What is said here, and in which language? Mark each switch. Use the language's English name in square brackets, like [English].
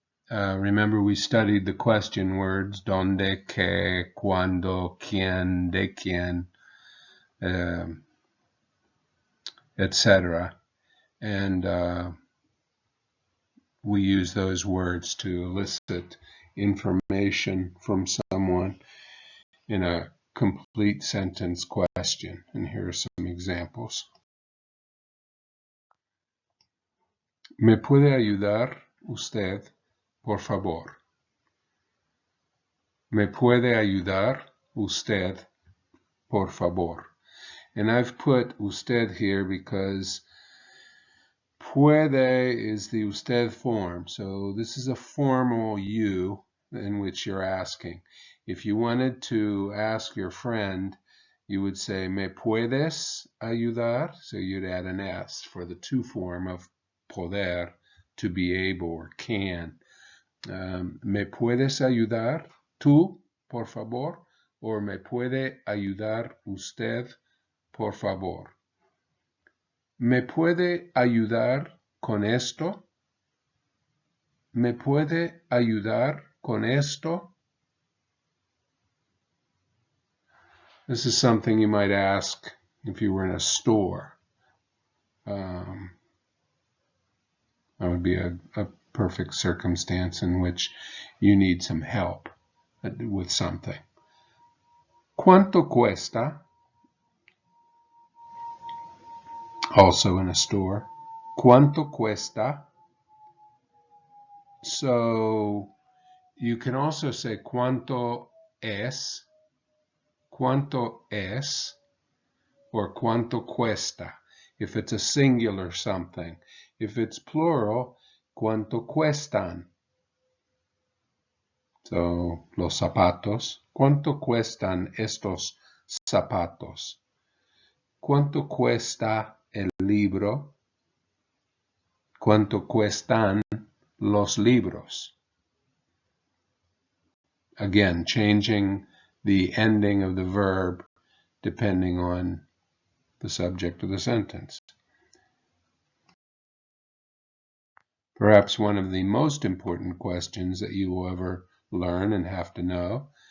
[English] Remember, we studied the question words donde, qué, cuándo, quién, de quién, etc. And we use those words to elicit information from someone in a complete sentence question. And here are some examples. [Spanish] ¿Me puede ayudar usted, por favor? ¿Me puede ayudar usted, por favor? [English] And I've put usted here because puede is the usted form. So this is a formal you in which you're asking. If you wanted to ask your friend, you would say, [Spanish] ¿Me puedes ayudar? [English] So you'd add an S for the to form of poder, to be able or can. [Spanish] ¿Me puedes ayudar tú, por favor? Or ¿me puede ayudar usted, por favor? ¿Me puede ayudar con esto? ¿Me puede ayudar con esto? [English] This is something you might ask if you were in a store. That would be a perfect circumstance in which you need some help with something. [Spanish] ¿Cuánto cuesta? [English] Also in a store. [Spanish] ¿Cuánto cuesta? [English] So you can also say [Spanish] ¿cuánto es? ¿Cuánto es? Or ¿cuánto cuesta? [English] If it's a singular something. If it's plural, [Spanish] ¿cuánto cuestan? So, los zapatos. ¿Cuánto cuestan estos zapatos? ¿Cuánto cuesta el libro? ¿Cuánto cuestan los libros? [English] Again, changing the ending of the verb depending on the subject of the sentence. Perhaps one of the most important questions that you will ever learn and have to know.